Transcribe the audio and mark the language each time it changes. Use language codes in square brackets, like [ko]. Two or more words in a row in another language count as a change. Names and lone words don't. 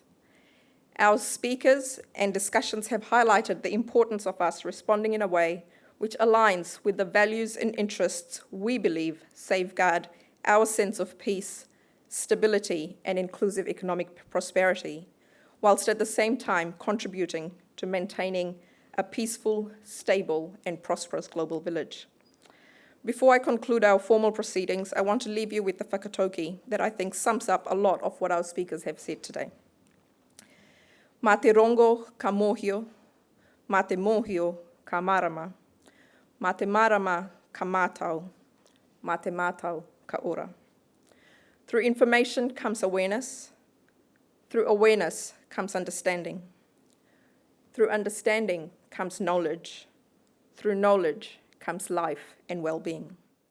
[en] Our speakers and discussions have highlighted the importance of us responding in a way which aligns with the values and interests we believe safeguard our sense of peace, stability, and inclusive economic prosperity, whilst at the same time contributing to maintaining a peaceful, stable, and prosperous global village. Before I conclude our formal proceedings, I want to leave you with the whakatauki that I think sums up a lot of what our speakers have said today. [mi] Mā te rongo ka mōhio, mā te mōhio ka marama, mā te marama ka mātau, mā te mātau ka ora. [en] Through information comes awareness. Through awareness comes understanding. Through understanding comes knowledge. Through knowledge comes life and well-being.